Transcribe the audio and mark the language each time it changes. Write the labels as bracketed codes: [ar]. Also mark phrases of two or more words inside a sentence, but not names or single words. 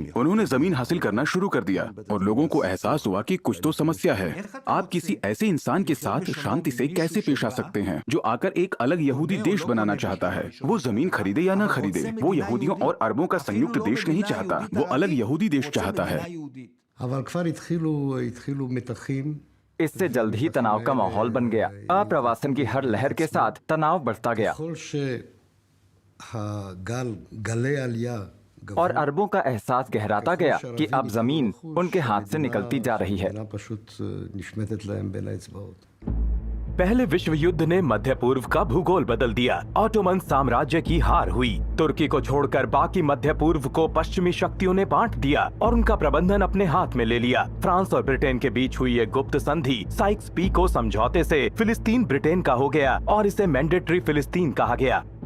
[hi] उन्होंने जमीन हासिल करना शुरू कर दिया और लोगों को एहसास हुआ कि कुछ तो समस्या है। आप किसी ऐसे इंसान के साथ शांति से कैसे पेश आ सकते हैं जो आकर एक अलग यहूदी देश बनाना चाहता है? वो जमीन खरीदे या ना खरीदे, वो यहूदियों और अरबों का संयुक्त देश नहीं चाहता, वो अलग यहूदी देश चाहता है। [he] אבל כבר התחילו מתחים. [hi] इससे जल्द ही तनाव का माहौल बन गया। अप्रवासन की हर लहर के साथ तनाव बढ़ता गया [he] ככל גלי העלייה [hi] और अरबों का एहसास गहराता गया कि अब जमीन उनके हाथ से निकलती जा रही है। [he] פשוט נשמטת להם בין האצבעות. [hi] पहले विश्व युद्ध ने मध्य पूर्व का भूगोल बदल दिया। ऑटोमन साम्राज्य की हार हुई। तुर्की को छोड़कर बाकी मध्य पूर्व को पश्चिमी शक्तियों ने बांट दिया और उनका प्रबंधन अपने हाथ में ले लिया। फ्रांस और ब्रिटेन के बीच हुई एक गुप्त संधि साइक्स पीको समझौते से फिलिस्तीन ब्रिटेन का हो गया और इसे मैंडेटरी फिलिस्तीन कहा गया।